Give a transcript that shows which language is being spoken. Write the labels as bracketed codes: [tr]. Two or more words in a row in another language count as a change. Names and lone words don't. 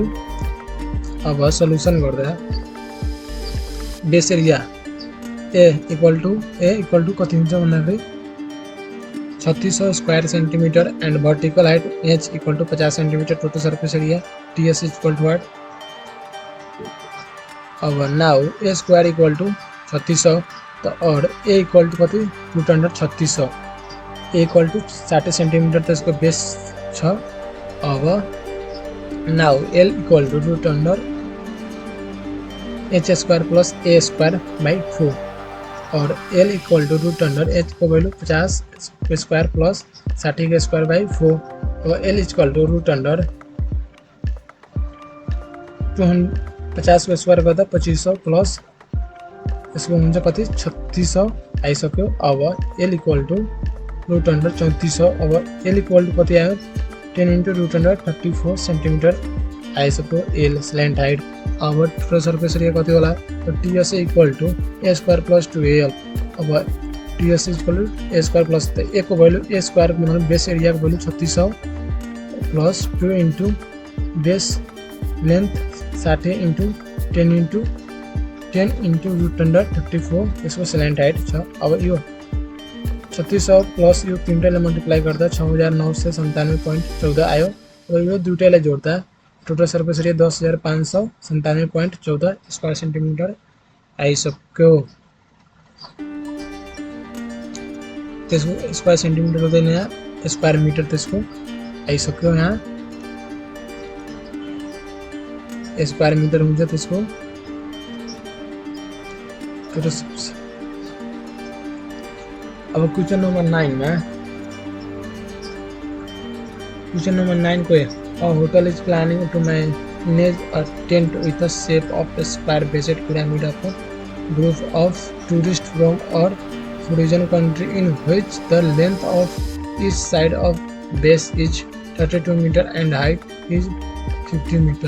[en] अब सल्युसन गर्दा base area a equal to [ne] कति हुन्छ भन्दाखेरि [en] 3600 square centimeter and vertical height h equal to 50 centimeter total surface area TS equal to what. अब now a square equal to 3600 और a equal to कति √3600 a equal to 60 centimeter [ne] त्यसको बेस छ। [en] अब now l equal to √h square plus a square by 4 और l equal to √h को value 50 square plus 60 square by 4 और l equal to √50 square [ne] गर्दा 2500 प्लस यसको हुन्छ कति 3600 आइसक्यो। [en] अब l equal to √3400 अब l equal to [ne] कति आयो [en] 10 × √34 सेन्टिमिटर आइसक्यो l slant height. अब total surface area [ne] कति होला [en] TS equal to a square plus 2l. अब TS equal to a square plus a को value a square मतलब base area को value 3600 plus 2 × base length 60 × 10 × √34 यसको slant height छ। [ne] अब यो 3600 प्लस यो तीनटाले मल्टिप्लाई गर्दा 6997.14 आयो। अब यो दुईटालाई जोड्दा [en] total surface area [ne] 10597.14 [en] square centimeter [ne] आइसक्यो। त्यसको [en] square centimeter [ne] हुँदैन यहाँ [en] square meter [ne] त्यसको आइसक्यो। यहाँ [en] square meter [ne] हुन्छ त्यसको टोटल। अब क्वेश्चन नम्बर 9 मा क्वेश्चन नम्बर 9 को [en] A hotel is planning to manage a tent with the shape of a square based pyramid of a group of tourists from a foreign country in which the length of each side of base is 32 meter and height is 50 meter.